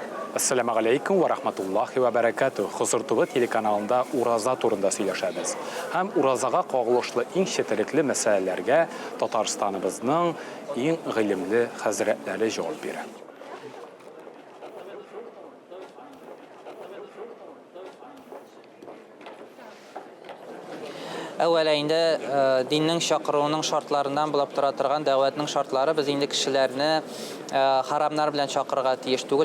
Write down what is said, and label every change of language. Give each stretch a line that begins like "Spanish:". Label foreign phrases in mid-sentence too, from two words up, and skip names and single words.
Arabic: السلام عليكم ورحمة الله وبركاته.
Tatar: Huzur TV telekanalında Urazа турында сөйләшәбез. Һәм Уразага кагылышлы иң четерекле мәсьәләләргә Татарстаныбызның иң гыйлемле хәзрәтләре җавап бирә. Әүвәле инде диннең чакыруының шартларından булып тора торган дәвәтнең шартлары без инде кешеләрне харамнар белән чакырырга тиеш түгел.